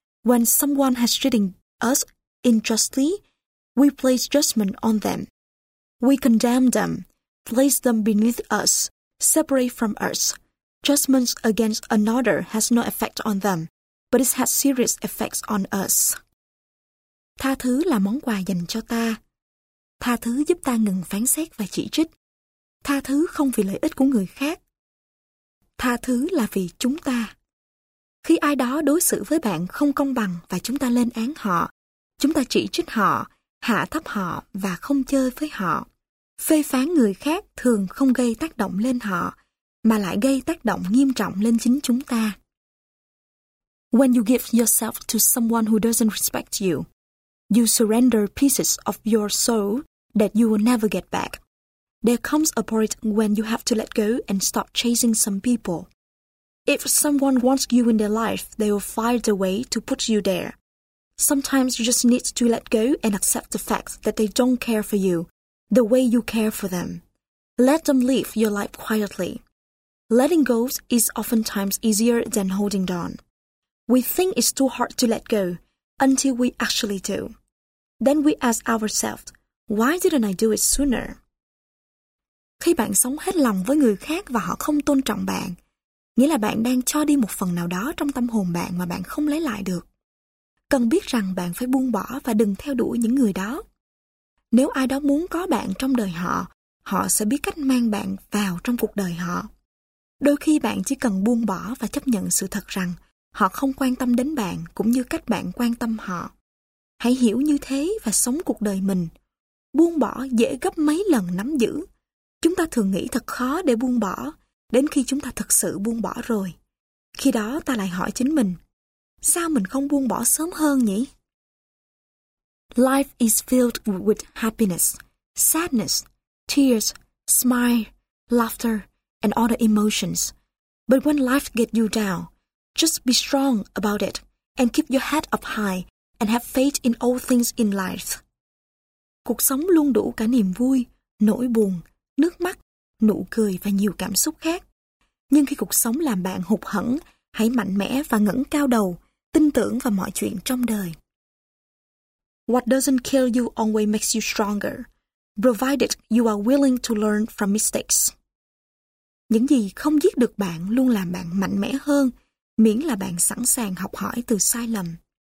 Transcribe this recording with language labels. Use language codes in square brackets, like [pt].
[en] When someone has treated us unjustly, we place judgment on them. We condemn them, place them beneath us, separate from us. Judgments against another has no effect on them, but it has serious effects on us. [vi] Tha thứ là món quà dành cho ta. Tha thứ giúp ta ngừng phán xét và chỉ trích. Tha thứ không vì lợi ích của người khác. Tha thứ là vì chúng ta. Khi ai đó đối xử với bạn không công bằng và chúng ta lên án họ, chúng ta chỉ trích họ, hạ thấp họ và không chơi với họ. Phê phán người khác thường không gây tác động lên họ, mà lại gây tác động nghiêm trọng lên chính chúng ta. [en] When you give yourself to someone who doesn't respect you, you surrender pieces of your soul that you will never get back. There comes a point when you have to let go and stop chasing some people. If someone wants you in their life, they will find a way to put you there. Sometimes you just need to let go and accept the fact that they don't care for you the way you care for them. Let them live your life quietly. Letting go is oftentimes easier than holding on. We think it's too hard to let go until we actually do. Then we ask ourselves, why didn't I do it sooner? [vi] Khi bạn sống hết lòng với người khác và họ không tôn trọng bạn, nghĩa là bạn đang cho đi một phần nào đó trong tâm hồn bạn mà bạn không lấy lại được. Cần biết rằng bạn phải buông bỏ và đừng theo đuổi những người đó. Nếu ai đó muốn có bạn trong đời họ, họ sẽ biết cách mang bạn vào trong cuộc đời họ. Đôi khi bạn chỉ cần buông bỏ và chấp nhận sự thật rằng họ không quan tâm đến bạn cũng như cách bạn quan tâm họ. Hãy hiểu như thế và sống cuộc đời mình. Buông bỏ dễ gấp mấy lần nắm giữ. Chúng ta thường nghĩ thật khó để buông bỏ, đến khi chúng ta thực sự buông bỏ rồi. Khi đó ta lại hỏi chính mình, sao mình không buông bỏ sớm hơn nhỉ? [en] Life is filled with happiness, sadness, tears, smile, laughter, and other emotions. But when life gets you down, just be strong about it and keep your head up high and have faith in all things in life. [vi] Cuộc sống luôn đủ cả niềm vui, nỗi buồn, nước mắt, nụ cười và nhiều cảm xúc khác. Nhưng khi cuộc sống làm bạn hụt hẫng, hãy mạnh mẽ và ngẩng cao đầu, tin tưởng vào mọi chuyện trong đời. [en] What doesn't kill you always makes you stronger, provided you are willing to learn from mistakes. [vi] Những gì không giết được bạn luôn làm bạn mạnh mẽ hơn, miễn là bạn sẵn sàng học hỏi từ sai lầm.